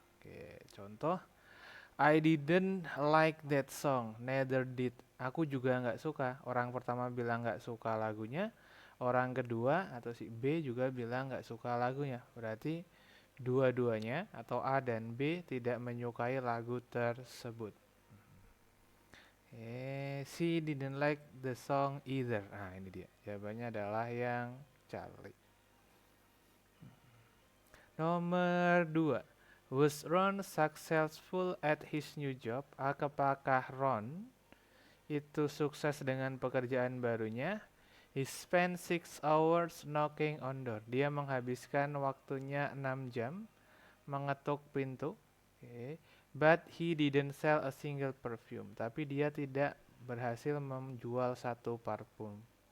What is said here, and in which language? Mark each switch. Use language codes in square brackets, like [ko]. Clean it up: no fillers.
[id] Oke, contoh, [en] I didn't like that song, neither did. [id] Aku juga nggak suka. Orang pertama bilang nggak suka lagunya, orang kedua atau si B juga bilang nggak suka lagunya. Berarti dua-duanya atau A dan B tidak menyukai lagu tersebut. [en] She didn't like the song either. [id] Nah, ini dia. Jawabannya adalah yang Charlie. Nomor 2. [en] Was Ron successful at his new job? [id] Apakah Ron itu sukses dengan pekerjaan barunya? [en] He spent 6 hours knocking on door. [id] Dia menghabiskan waktunya 6 jam mengetuk pintu. [en] Okay. But he didn't sell a single perfume. [id] Tapi dia tidak berhasil menjual satu parfum.